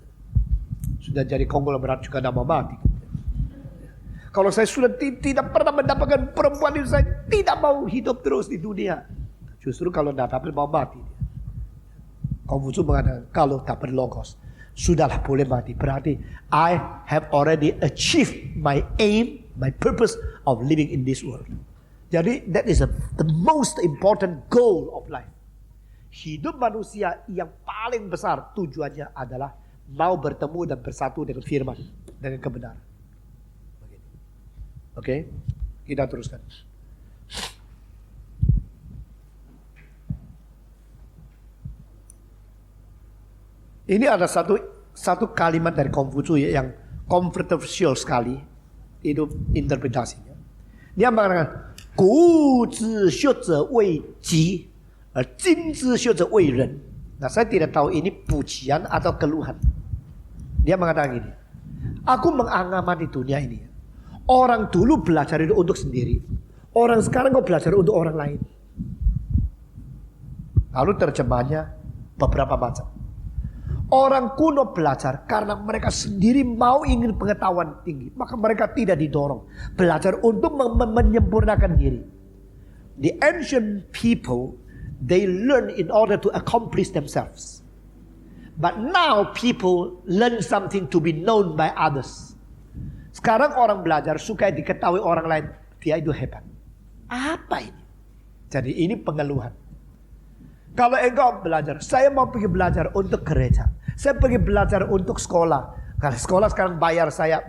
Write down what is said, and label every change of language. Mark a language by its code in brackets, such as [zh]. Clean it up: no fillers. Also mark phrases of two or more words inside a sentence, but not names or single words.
[id] Sudah jadi konglomerat juga tidak mau mati. Kalau saya sudah tidak pernah mendapatkan perempuan itu, saya tidak mau hidup terus di dunia. Justru kalau tidak dapat mau mati. Konfusius mengatakan kalau dapat logos, sudahlah boleh mati. [en] Berarti I have already achieved my aim, my purpose of living in this world. Jadi that is the most important goal of life. [id] Hidup manusia yang paling besar tujuannya adalah mau bertemu dan bersatu dengan firman, dengan kebenaran. Oke, kita teruskan. Ini ada satu kalimat dari Konfusius yang kontroversial sekali. Itu interpretasinya. Dia mengatakan, [zh] 古之学者为己，而今之学者为人. [id] Nah, saya tidak tahu ini pujian atau keluhan. Dia mengatakan gini, aku mengamati dunia ini. Orang dulu belajar itu untuk sendiri. Orang sekarang kok belajar untuk orang lain. Lalu terjemahnya beberapa macam. Orang kuno belajar karena mereka sendiri mau ingin pengetahuan tinggi. Maka mereka tidak didorong. Belajar untuk menyempurnakan diri. [en] The ancient people, they learn in order to accomplish themselves. But now people learn something to be known by others. [id] Sekarang orang belajar suka diketahui orang lain. Dia itu hebat. Apa ini? Jadi ini pengeluhan. Kalau engkau belajar, saya mau pergi belajar untuk gereja. Saya pergi belajar untuk sekolah. Karena sekolah sekarang bayar saya.